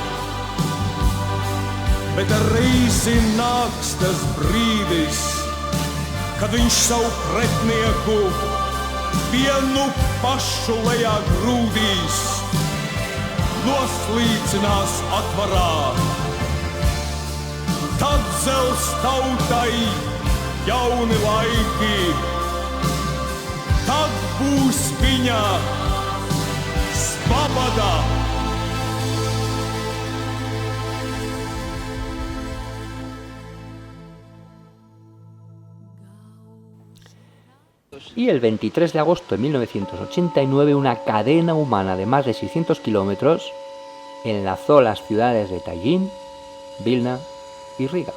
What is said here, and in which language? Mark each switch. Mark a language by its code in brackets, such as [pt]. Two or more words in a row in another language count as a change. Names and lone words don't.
[lv] Bet ar reizi nāks tas brīdis, kad viņš savu pretnieku vienu pašu lejā grūdīs, noslīcinās atvarā. Tad zels tautai jauni laiki, tad būs viņa svoboda. [es] Y el 23 de agosto de 1989, una cadena humana de más de 600 kilómetros enlazó las ciudades de Tallin, Vilna y Riga.